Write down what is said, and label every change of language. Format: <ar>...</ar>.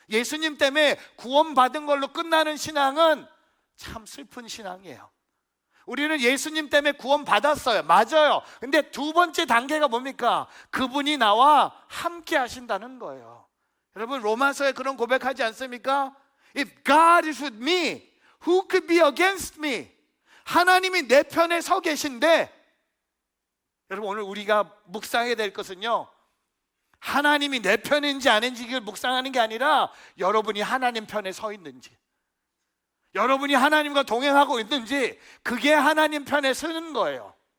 <ko>예수님 때문에 구원받은 걸로 끝나는 신앙은 참 슬픈 신앙이에요. 우리는 예수님 때문에 구원받았어요. 맞아요. 근데 두 번째 단계가 뭡니까? 그분이 나와 함께 하신다는 거예요. 여러분, 로마서에 그런 고백하지 않습니까?</ko> <en>If God is with me, who could be against me?</en> <ko>하나님이 내 편에 서 계신데, 여러분, 오늘 우리가 묵상해야 될 것은요, 하나님이 내 편인지 아닌지를 묵상하는 게 아니라 여러분이 하나님 편에 서 있는지, 여러분이 하나님과 동행하고 있는지, 그게 하나님 편에 서는 거예요.</ko>